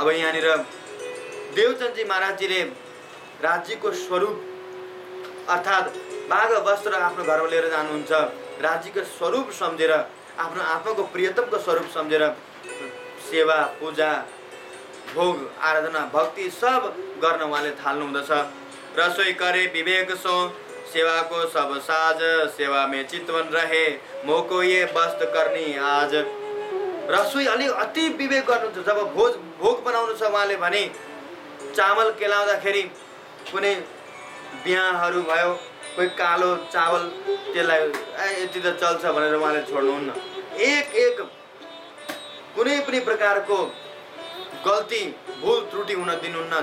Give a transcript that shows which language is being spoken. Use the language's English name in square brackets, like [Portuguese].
[Nepali] अब यहाँनिर देवचन्दजी महाराजजीले राज्यको स्वरूप अर्थात् बाघ वस्त्र आफ्नो घरमा लिएर जानुहुन्छ। राज्यको स्वरूप सम्झेर, आफ्नो आत्माको प्रियतमको स्वरूप सम्झेर सेवा, पूजा, भोग, आराधना, भक्ति सब गर्न उहाँले थाल्नु हुँदछ। [Hindi] रसोई करे विवेक सो, सेवा को सब साज, सेवा में चितवन रहे, मोको ये बस्त करनी आज। [Nepali] रसोई अलि अति विवेक गर्नुहुन्छ। जब भोग बनाउनु छ उहाँले भने चामल केलाउँदाखेरि कुनै बिहाहरू भयो, कोही कालो चावल त्यसलाई यति त चल्छ भनेर उहाँले छोड्नुहुन्न। एक एक कुनै पनि प्रकारको गल्ती, भूल त्रुटि हुन दिनुहुन्न।